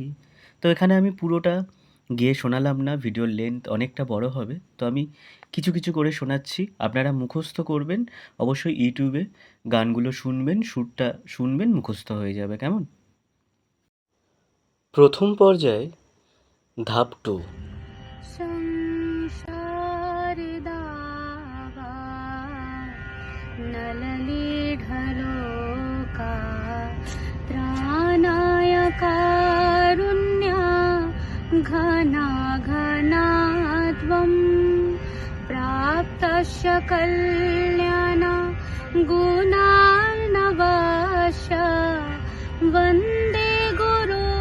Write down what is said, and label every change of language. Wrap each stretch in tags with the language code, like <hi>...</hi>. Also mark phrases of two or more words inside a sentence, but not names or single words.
<bn>তো এখানে আমি পুরোটা গেয়ে শোনালাম না, ভিডিওর লেন্থ অনেকটা বড় হবে, তো আমি কিছু কিছু করে শোনাচ্ছি, আপনারা মুখস্থ করবেন। অবশ্যই ইউটিউবে গানগুলো শুনবেন, সুরটা শুনবেন, মুখস্থ হয়ে যাবে। কেমন? প্রথম পর্যায়ে ধাপ 2।</bn> <sa>संसारदावा नलनीढलोका त्राणाय कारुण्या घना घना त्वं प्राप्तस्य कल्याणा गुणार्णवाश वन्दे गुरो</sa>